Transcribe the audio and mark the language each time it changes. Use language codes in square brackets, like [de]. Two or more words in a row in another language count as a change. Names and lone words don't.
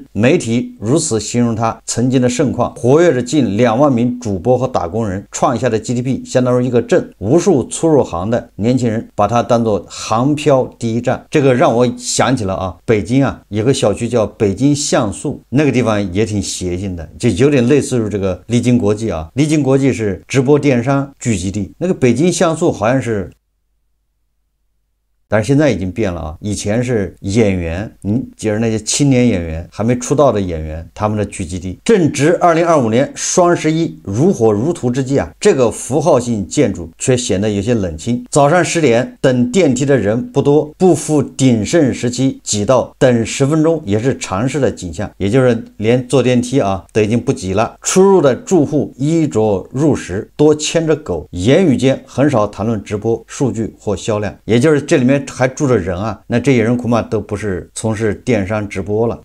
[zh] 媒體如此形容它曾經的盛況，活躍着近2萬名主播和打工人，創下的 GDP 相當於一個鎮，無數初入行的年輕人把它當作航漂第一站。這個讓我想起了啊，北京啊有個小區叫北京像素，那個地方也挺邪性的，就有點類似於這個麗晶國際啊。麗晶國際是直播電商聚集地，那個北京像素好像是，但是现在已经变了啊！以前是演员，就是那些青年演员，还没出道的演员，他们的聚集地。正值2025年双11如火如荼之際啊，這個符號性建築卻顯得有些冷清。早上10點等電梯的人不多，不復鼎盛時期擠到等10分鐘也是常事的景象，也就是連坐電梯啊都已經不擠了。出入的住戶衣着入時，多牽着狗，言語間很少談論直播數據或銷量，也就是這裡面還住着人啊，那這些人恐怕都不是從事電商直播了。